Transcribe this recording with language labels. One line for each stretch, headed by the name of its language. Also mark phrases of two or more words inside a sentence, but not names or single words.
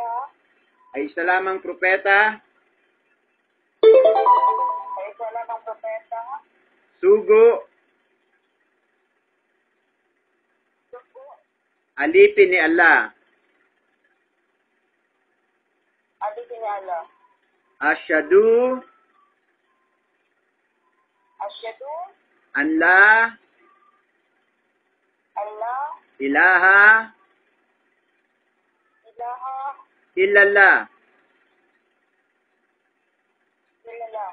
Filipino: ay isa lamang propeta, ay isa lamang propeta, sugo, sugo, alipin ni Allah. alipin ni Allah.
Arabic: Asyhadu Asyhadu أن لا Allah ilaha ilaha illallah illallah